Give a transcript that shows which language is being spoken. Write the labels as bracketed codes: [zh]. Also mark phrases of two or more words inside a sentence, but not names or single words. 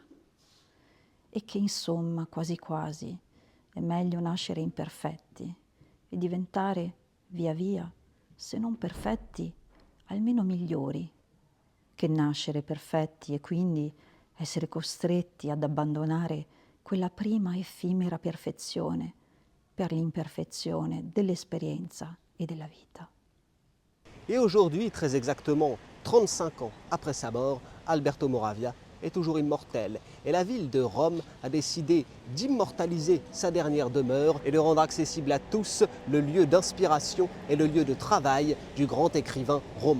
[it] E che insomma, quasi quasi, è meglio nascere imperfetti e diventare via via, se non perfetti, almeno migliori, che nascere perfetti e quindi essere costretti ad abbandonare quella prima effimera perfezione per l'imperfezione dell'esperienza e della vita. [fr] Et aujourd'hui, très exactement 35 ans après sa mort, Alberto Moravia est toujours immortel. Et la ville de Rome a décidé d'immortaliser sa dernière demeure et de rendre accessible à tous le lieu d'inspiration et le lieu de travail du grand écrivain romain.